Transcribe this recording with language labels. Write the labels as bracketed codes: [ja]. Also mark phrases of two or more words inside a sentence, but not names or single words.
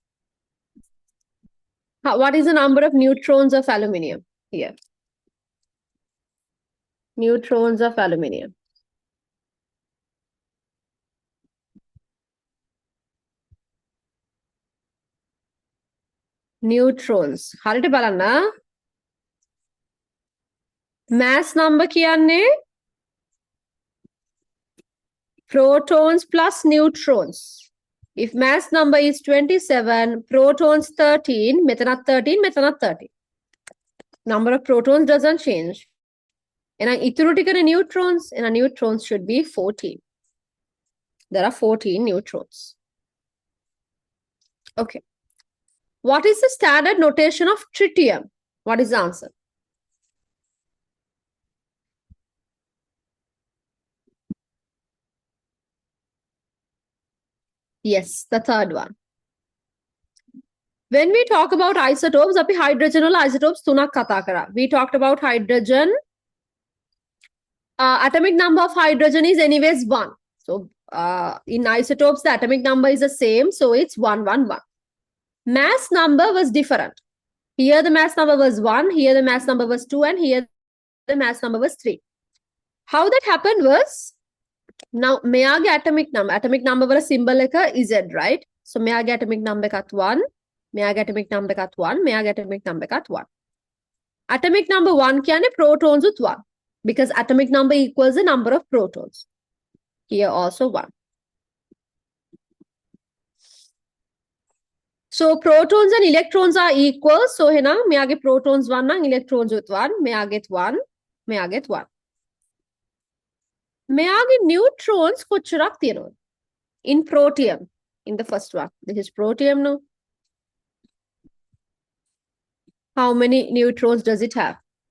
[en] What is the number of neutrons of aluminium here? Neutrons of aluminium. Neutrons. [si] හරියට බලන්න. [en] Mass number කියන්නේ protons plus neutrons. If mass number is 27, protons 13, [si] මෙතනත් 13, මෙතනත් 13. [en] Number of protons doesn't change. And [si] ඉතුරු ටිකනේ [en] neutrons, and neutrons should be 14. There are 14 neutrons. Okay. What is the standard notation of tritium? What is the answer? Yes, the third one. When we talk about isotopes, [si] අපි hydrogen වල isotopes තුනක් කතා කරා. [en] We talked about hydrogen. Atomic number of hydrogen is anyways 1. So in isotopes, the atomic number is the same. So it's 1, 1, 1. Mass number was different. Here the mass number was 1, here the mass number was 2, and here the mass number was 3. How that happened was, now මෙයාගේ atomic number වල symbol එක Z, right? So මෙයාගේ atomic number එකත් 1, මෙයාගේ atomic number එකත් 1, මෙයාගේ atomic number එකත් 1. Atomic number 1 කියන්නේ protons with 1, because atomic number equals the number of protons. Here also 1. So protons and electrons are equal. So here මෙයාගේ protons 1 නම් electrons with 1, [si] මෙයාගෙත් 1, මෙයාගෙත් 1. මෙයාගේ neutrons කොච්චරක් තියෙනවද? [en] In protium, in the first one. This is protium now. How many neutrons does it have?